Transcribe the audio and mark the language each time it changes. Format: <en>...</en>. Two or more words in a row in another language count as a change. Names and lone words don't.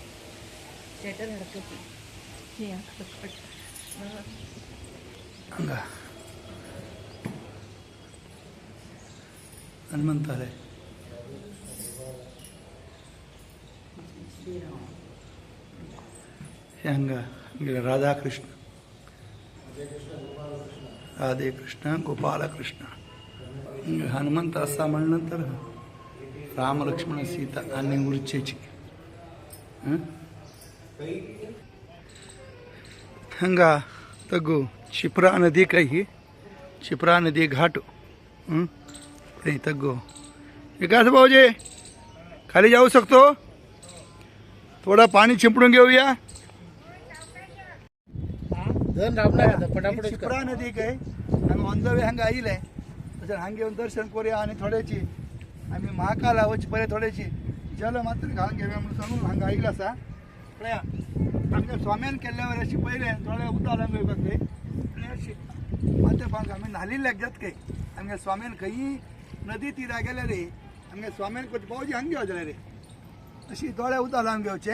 <kok>हांगा हनुमंतालय हांगा राधा कृष्ण राधे कृष्ण गोपाल कृष्ण हनुमंत आसा म्हण नंतर राम लक्ष्मण सीता आणि उरचेची। हांगा तगो शिप्रा नदी काही शिप्रा नदी घाट थंय तगो विकास भाऊजी खाली जाऊ शकतो थोड़ा पाणी चिंपडून घेऊया। शिप्रा नदी काय हांगा</kok> <en>on the way</en> <kok>हांगा आयिले तशें हांगा येवन दर्शन करूया आणि थोड्याची आमी महाकाला वच पळय थोड्याची जल मात्र घालून घेवया म्हणून सांगून हांगा आयिल्लो आसा। पळया आमच्या स्वाम्यान केल्ल्या वर अशी पयले थोडे उदक घालून घेवपाक थंय आनी अशी मात्र भांग आमी न्हालिल्ल्याक जात खंय आमगे स्वाम्यान खंयी नदी तिरा गेले रे आमगे स्वाम्यान करचे पावजी हांगा घेवचे जाल्यार रे अशी दोळे उदक लावन घेवचे</kok>